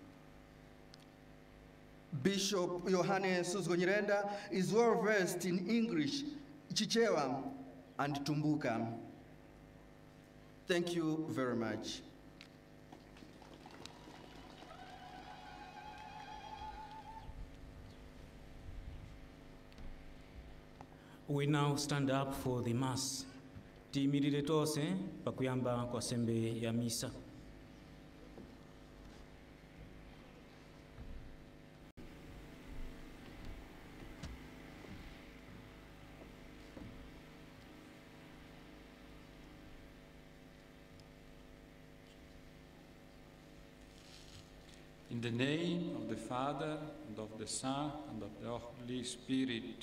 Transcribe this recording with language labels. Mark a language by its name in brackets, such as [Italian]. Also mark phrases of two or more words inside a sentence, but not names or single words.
[English] Bishop Yohane Suzo Nyirenda is well versed in English, Chichewa, and Tumbuka. Thank you very much. We now stand up for the Mass. [Nyanja] Tiyimirire tonse pakuyamba kwa sembe ya misa. [English] In the name of the Father, and of the Son, and of the Holy Spirit.